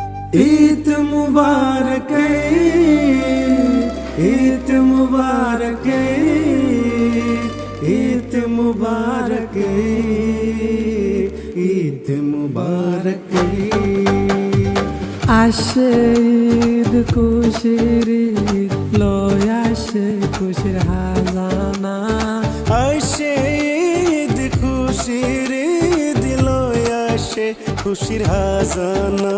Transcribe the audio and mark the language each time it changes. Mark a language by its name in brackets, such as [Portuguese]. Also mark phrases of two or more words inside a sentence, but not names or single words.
[Urdu] عید مبارک عید مبارک عید مبارک عید مبارک [Bangla] আসে ঈদ খুশির ঈদ লয় আসে খুশির হাজানা আসে ঈদ খুশির ঈদ লয় আসে খুশির হাজানা